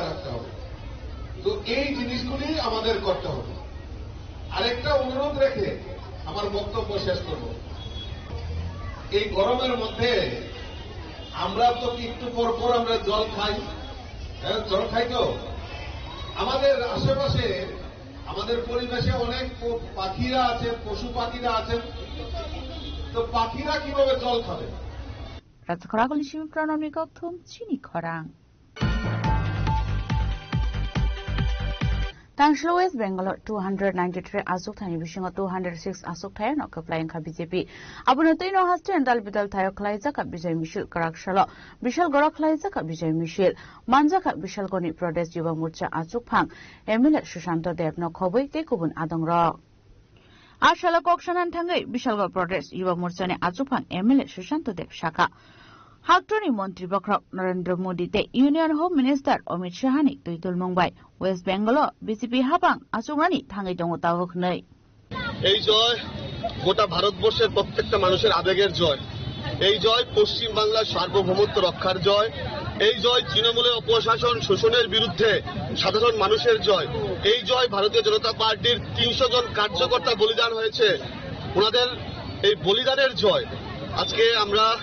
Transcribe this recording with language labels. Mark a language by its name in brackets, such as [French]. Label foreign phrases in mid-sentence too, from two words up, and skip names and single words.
[Bangla] রাখতে হবে তো এই জিনিসগুলি আমাদের করতে হবে আরেকটা অনুরোধ রেখে আমার বক্তব্য শেষ করব এই গরমের মধ্যে আমরা তো একটু পর পর আমরা জল খাই জল খাই তো আমাদের আশেপাশে আমাদের পরিবেশে অনেক পাখিরা আছে পশু পাখিরা আছেন তো পাখিরা কিভাবে জল খাবে [Kok Borok] Razakoragulini Shimi Pranami Gautam Chini Khorang Tangshlo West Bengal 293 Asuk Thani Bishingo 206 Asuk Thaya no Kaplayan Ka BJP Abunatoi no Haste and Dalbidal Thayo Klaiza Ka [Bangla] বিজয় মিছিল [Kok Borok] Karakshalo Bishal Gora Klaiza Ka [Bangla] বিজয় মিছিল [Kok Borok] Manja Ka Bishal Goni Pradesh Yuva Morcha Asuk Phang MLA Shushanto Dev no Khoboi Tekubun Adongra Ashala Kokshanan Thangai Bishal Gora Pradesh Yuva Morcha ne Asuk Phang MLA Shushanto Dev Shaka Haktoni Montri Bakrok Narendra Modi te [English] Union Home Minister [Kok Borok] Amit Shahani Tuitul Mumbai West Bengal BJP Habang Asungani Thangai Dongota Hoknei [Bangla] এই জয় গোটা ভারতবর্ষের প্রত্যেকটা মানুষের আবেগের জয় এই জয় পশ্চিম বাংলার সার্বভৌমত্ব রক্ষার জয় এই জয় তৃণমূলের অপশাসন শোষণের বিরুদ্ধে সাধারণ মানুষের জয় এই জয় ভারতীয় জনতা পার্টির 300 জন কার্যকর্তা বলিদান হয়েছে ওনাদের এই বলিদানের জয় আজকে আমরা